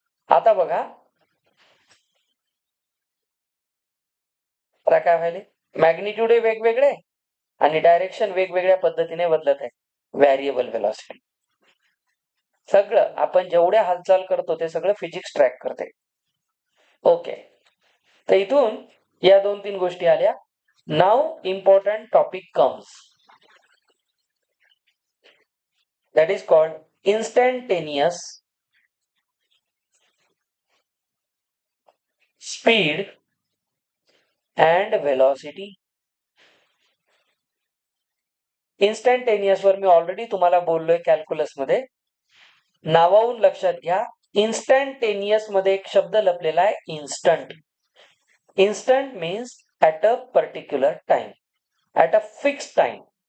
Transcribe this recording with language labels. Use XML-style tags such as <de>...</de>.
<mr>आता बघा, आता काय व्हायले, मॅग्निट्यूड वेगवेगळे आणि डायरेक्शन वेगवेगळ्या पद्धतीने बदलत आहे, व्हेरिएबल व्हेलॉसिटी. सगळं आपण जेवढ्या हालचाल करतो ते सगळं फिजिक्स ट्रॅक करते. ओके, तर इथून या 2-3 गोष्टी आल्या.</mr> <en>नाव important topic comes, that is called instantaneous speed and velocity.</en> <mr>Instantaneous वर मी ऑलरेडी तुम्हाला बोललोय कॅल्क्युलस मध्ये. नावावरून लक्षात घ्या, इन्स्टंटेनियस मध्ये एक शब्द लपलेला आहे, instant.</mr> <en>Instant means at a particular time, at a fix time.</en>